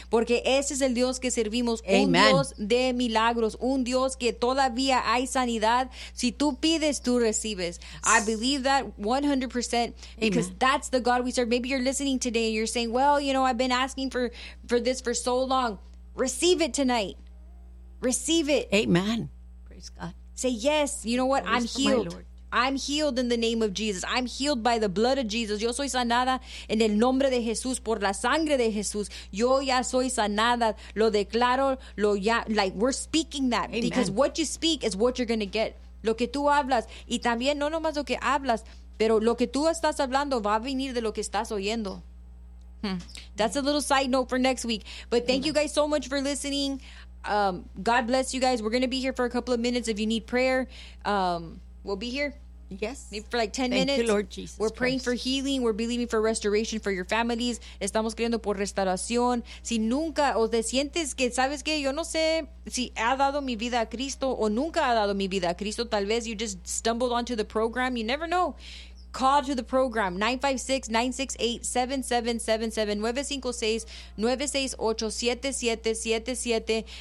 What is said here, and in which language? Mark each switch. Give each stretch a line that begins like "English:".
Spanish: Porque ese es el Dios que servimos. Amen. Un Dios de milagros. Un Dios que todavía hay sanidad. Si tú pides, tú recibes.
English: I believe that 100%. Amen. Because that's the God we serve. Maybe you're listening today and you're saying, well, you know, I've been asking for this for so long. Receive it tonight. Receive it. Amen. Praise God. Say yes. You know what? I'm healed. I'm healed in the name of Jesus. I'm healed by the blood of Jesus.
Spanish: Yo soy sanada en el nombre de Jesús, por la sangre de Jesús. Yo ya soy sanada. Lo declaro. Lo ya.
English: Like, we're speaking that. Amen. Because what you speak is what you're going to get.
Spanish: Lo que tú hablas. Y también, no nomás lo que hablas, pero lo que tú estás hablando va a venir de lo que estás oyendo.
English: That's a little side note for next week. But thank you guys so much for listening. God bless you guys. We're going to be here for a couple of minutes. If you need prayer, we'll be here. Yes. Maybe for like 10 thank minutes. Thank you, Lord Jesus. We're praying Christ. For healing. We're believing for restoration for your families.
Spanish: Estamos creyendo por restauración. Si nunca o te sientes que, sabes que, yo no sé si ha dado mi vida a Cristo o nunca ha dado mi vida a Cristo. Tal vez
English: you just stumbled onto the program. You never know. Call to the program, 956-968-7777, 956-968-7777.